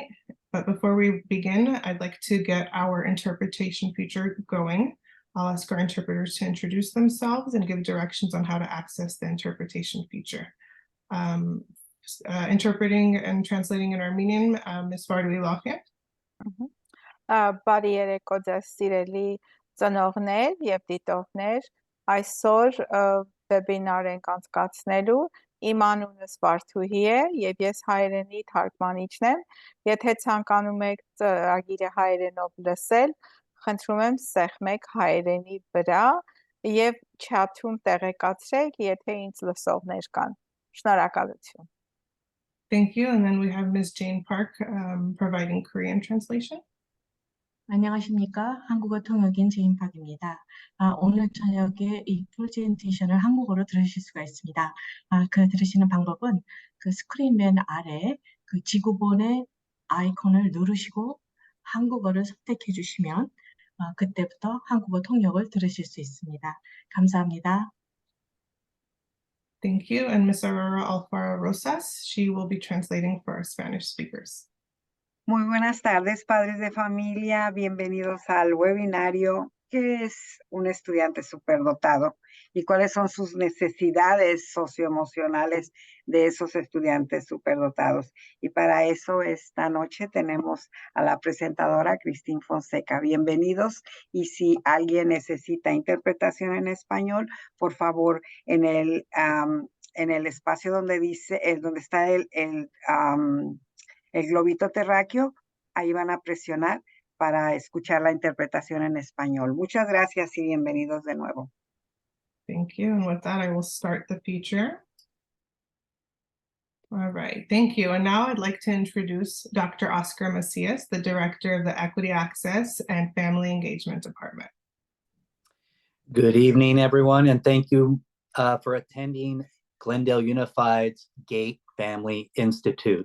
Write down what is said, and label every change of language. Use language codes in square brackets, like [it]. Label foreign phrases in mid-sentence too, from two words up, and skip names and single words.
[en] But before we begin, I'd like to get our interpretation feature going. I'll ask our interpreters to introduce themselves and give directions on how to access the interpretation feature. Interpreting and translating in Armenian, Ms. Vardui Lafayette. [hy] Բարի երեկո ձեզ սիրելի ծնողներ եւ դիտողներ, այսօր վեբինար ենք անցկացնելու, իմ անունս Վարդուհի է եւ ես հայերենի թարգմանիչն եմ, եթե ցանկանում եք ծրագիրը հայերենով լսել, խնդրում եմ սեղմեք հայերենի վրա եւ չաթում տեղեկացրեք, եթե ինձ լսողներ կան, շնորհակալություն. [en] Thank you, and then we have Ms. Jane Park providing Korean translation. [ko] 안녕하십니까. 한국어 통역인 제인팍입니다. 오늘 저녁에 이 프레젠테이션을 한국어로 들으실 수가 있습니다. 그 들으시는 방법은 그 스크린 맨 아래 그 지구본의 아이콘을 누르시고 한국어를 선택해 주시면 그때부터 한국어 통역을 들으실 수 있습니다. 감사합니다. [en] Thank you, and Ms. Aurora Alfaro Rosas, she will be translating for our Spanish speakers. [es] Muy buenas tardes, padres de familia. Bienvenidos al webinario ¿Qué es un estudiante superdotado? ¿Y cuáles son sus necesidades socioemocionales de esos estudiantes superdotados? Y para eso esta noche tenemos a la presentadora Christine Fonseca. Bienvenidos. Y si alguien necesita interpretación en español, por favor, en el espacio donde dice, donde está el globito terráqueo, ahí van a presionar para escuchar la interpretación en español. Muchas gracias y bienvenidos de nuevo. [en] Thank you, and with that I will start the feature. All right, thank you. And now I'd like to introduce Dr. Oscar Macias, the Director of the Equity Access and Family Engagement Department. Good evening, everyone, and thank you for attending Glendale Unified's GATE Family Institute.